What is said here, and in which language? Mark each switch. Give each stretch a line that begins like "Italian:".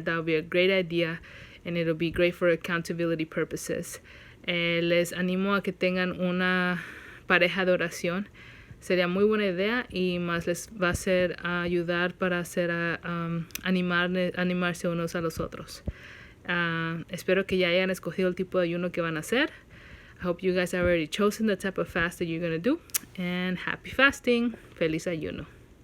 English: That would be a great idea, and it'll be great for accountability purposes.
Spanish: Les animo a que tengan una pareja de oración. Sería muy buena idea y más les va a hacer ayudar para hacer animarse unos a los otros. Espero que ya hayan escogido el tipo de ayuno que van a hacer.
English: I hope you guys have already chosen the type of fast that you're going to do. And happy fasting.
Spanish: Feliz ayuno.